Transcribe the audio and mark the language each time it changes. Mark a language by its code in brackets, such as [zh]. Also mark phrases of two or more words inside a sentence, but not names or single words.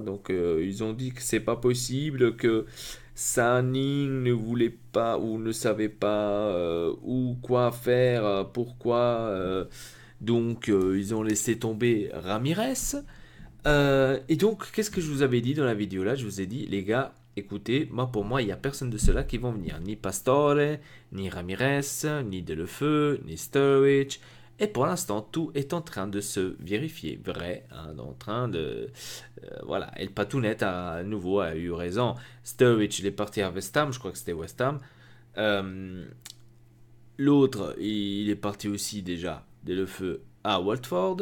[fr] Donc, ils ont dit que c'est pas possible, que Sanning ne voulait pas ou ne savait pas où quoi faire, pourquoi. Donc, ils ont laissé tomber Ramirez. Et donc, qu'est-ce que je vous avais dit dans la vidéo là? Je vous ai dit, les gars, écoutez, moi pour moi, il n'y a personne de ceux-là qui vont venir. Ni Pastore, ni Ramirez, ni Delefeu, ni Sturridge. Et pour l'instant, tout est en train de se vérifier. Vrai, hein, en train de... voilà, El Patounet à nouveau a eu raison. Sturridge, il est parti à West Ham, je crois que c'était West Ham. L'autre, il est parti aussi déjà, Delefeu, à Watford.